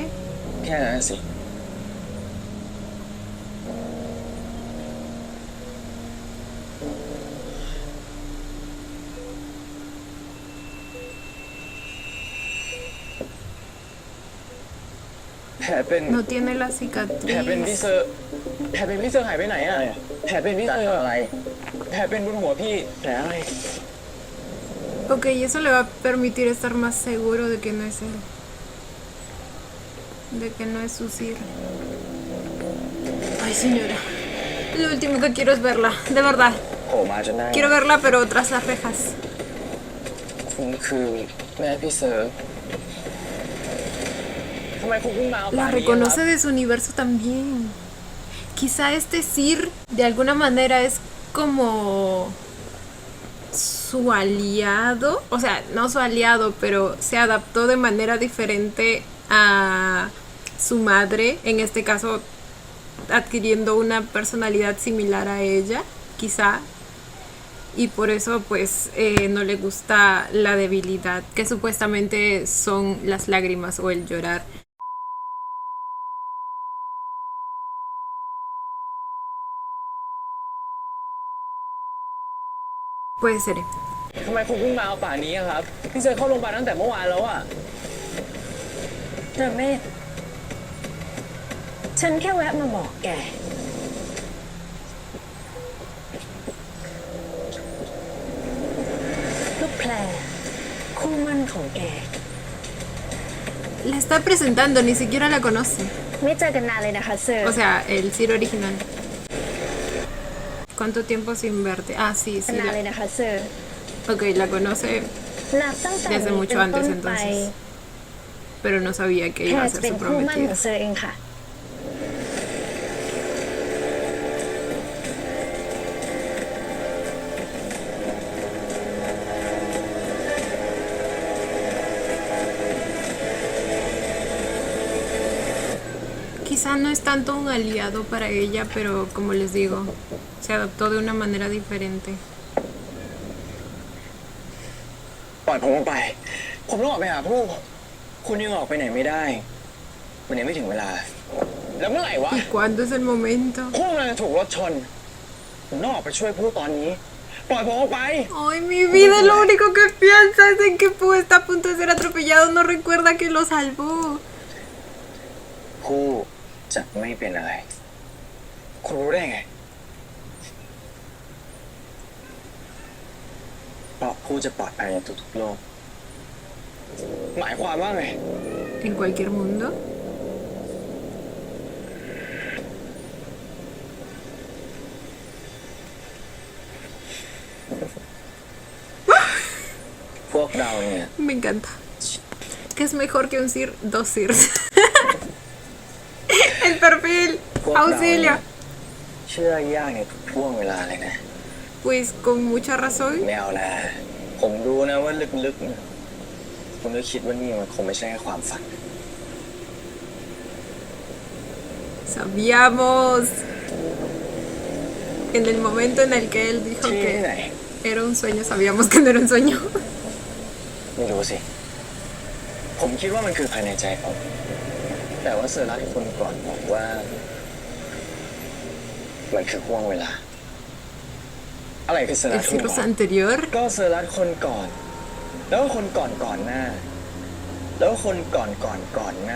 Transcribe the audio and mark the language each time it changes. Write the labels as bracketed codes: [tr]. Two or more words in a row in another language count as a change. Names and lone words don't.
[th] แค่นั้นสิแผลเป็น [es] No tiene la [th] แผลเป็นพี่ [es] cicatriz. [th] เซอร์แผลเป็นพี่เซอร์หายไปไหนอ่ะแผลเป็นพี่เซอร์อะไรแผลเป็นบนหัวพี่แผลอะไร [es] Ok, eso le va a permitir estar más seguro de que no es él. De que no es su Sir. Ay, señora. Lo último que quiero es verla, de verdad. [th] โผล่มาจนได้ [es] Quiero verla, pero tras las rejas. [th] คุณคือแม่พี่เซอร์ทำไมคุณเพิ่งมาเอาป่าน [es] La [th] นี้ครับ [es] reconoce de su universo también. Quizá este Sir, de alguna manera, es como su aliado. O sea, no su aliado, pero se adaptó de manera diferente a su madre. En este caso, adquiriendo una personalidad similar a ella, quizá. Y por eso pues no le gusta la debilidad, que supuestamente son las lágrimas o el llorar. Puede ser. [th] ทำไมคุณเพิ่งมาเอาป่านนี้อะครับพี่เซอร์เข้าโรงพยาบาลตั้งแต่เมื่อวานแล้วอะ ระเมศฉันแค่แวะมาบอกแก ลูกแพรคู่มั่นของแก [es] La está presentando, ni siquiera la conoce. [th] ไม่เจอกันนานเลยนะคะเซอร์ [es] O sea, el Ciro original. ¿Cuánto tiempo sin verte? Ah, sí, sí. [th] นานเลยนะคะเซอร์ [es] Ok, la conoce, [th] นับตั้งแต่ [es] Desde [th] นี้ [es] mucho [th] เป็นต้น [es] antes, [th] ไป [es] entonces. pero no sabía que [th] แพร [es] iba a [th] จะ [es] ser [th] เป็น [es] su [th] คู่มั่นข [es] prometida. [th] องเซอร์เองค่ะ [es] Quizá no es tanto un aliado para ella, pero como les digo, se adaptó de una manera diferente. [th] ปล่อยผมออกไป ผมต้องออกไปหาผู้คุณยังออกไปไหนไม่ได้มันยังไม่ถึงเวลา แล้วเมื่อไหร่วะ [es] ¿Y cuándo es el momento? [th] ผู้กำลังจะถูกรถชนผมต้องออกไปช่วยผู้ตอนนี้ ปล่อยผมออกไป [es] Ay, mi vida, lo único que piensa es en que Pooh está a punto de ser atropellado, no recuerda que lo salvó. [th] ผู้จะไม่เป็นอะไร คุณรู้ได้ไง เพราะผู้จะปลอดภัยในทุกๆโลก หมายความว่าไง [es] ¿En cualquier mundo? [th] พวกเราเนี่ย [es] Me encanta. Que es mejor que un Sir, 2 Sirs. El perfil. [th] พวกเราเนี่ย [es] Auxilio. [th] เชื่อยากในทุกช่วงเวลาเลยนะ [es] Pues con mucha razón. [th] ไม่เอานะ ผมรู้นะว่าลึกๆเนี่ยคุณก็คิดว่านี่มันคงไม่ใช่แค่ความฝัน [es] Sabíamos. En el momento en el que él dijo [th] ที่ไหน [es] que era un sueño, sabíamos que no era un sueño. [th] ไม่รู้สิ ผมคิดว่ามันคือภายในใจผม แต่ว่าเซอร์รัตคนก่อนบอกว่า มันคือห่วงเวลา อะไรคือเซอร์รั [es] El [th] ตคน [es] Cirrus [th] ก่อน [es] anterior. [th] ก็เซอร์รัตคนก่อน แล้วก็คนก่อนก่อนหน้า แล้วก็คนก่อนก่อนก่อนหน้า